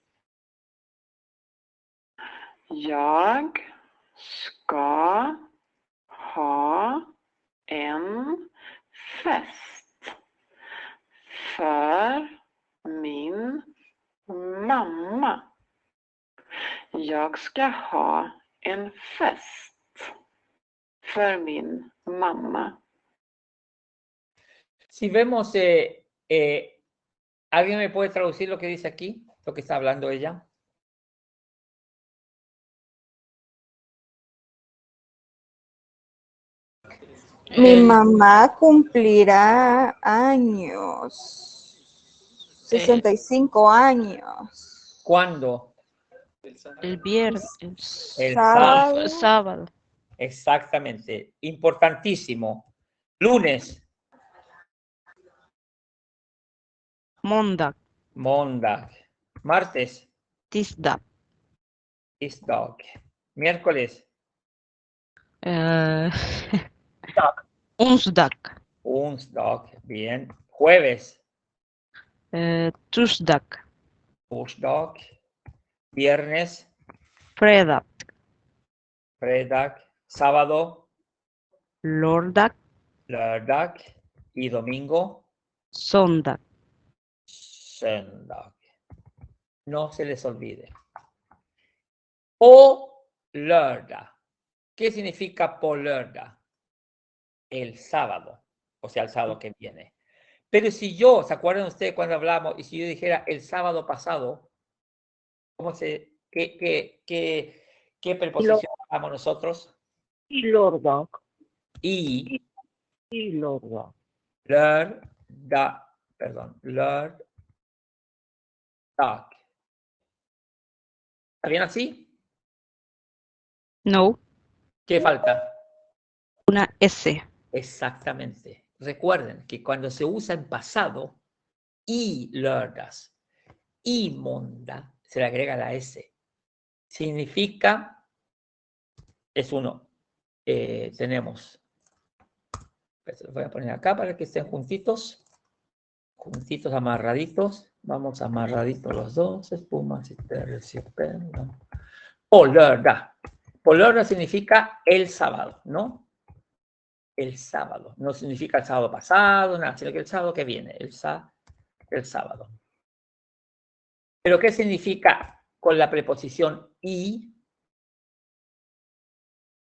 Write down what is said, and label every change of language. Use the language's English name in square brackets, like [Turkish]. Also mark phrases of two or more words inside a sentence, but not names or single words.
[Swedish] Jag ska ha en fest för min mamma. Jag ska ha en fest för min mamma. [Spanish] Si vemos, ¿alguien me puede traducir lo que dice aquí? Lo que está hablando ella. Mi mamá cumplirá años. 65 años. ¿Cuándo? El viernes. El Sábado. Sábado. Exactamente. Importantísimo. Lunes. [Swedish] Måndag. Måndag. Martes. Tisdag. Tisdag. Miércoles. Onsdag. Onsdag. [Spanish] Bien. Jueves. [Swedish] Torsdag. Torsdag. Viernes. Fredag. Fredag. Sábado. Lördag. Lördag. [Spanish] Y domingo. [Swedish] Söndag. Söndag. [Spanish] No se les olvide. [Swedish] O lördag. [Spanish] ¿Qué significa [Swedish] på lördag? [Spanish] El sábado. O sea, el sábado que viene. Pero si yo, ¿se acuerdan ustedes cuando hablamos? Y si yo dijera el sábado pasado, ¿qué preposición usamos nosotros? [Swedish] Y lördag. Y lördag. lördag. Perdón. Lördag. [Spanish] ¿Está bien así? No. ¿Qué falta? Una S. Exactamente. Recuerden que cuando se usa en pasado, [Swedish] y lördags, y måndag, [Spanish] se le agrega la S. Significa, es uno. Tenemos, los voy a poner acá para que estén juntitos, amarraditos. Vamos amarraditos los dos, espumas y terciopelo. [Swedish] På lördag. På lördag [Spanish] significa el sábado, ¿no? El sábado. No significa el sábado pasado, nada, sino que el sábado que viene, el sábado. ¿Pero qué significa con la preposición y?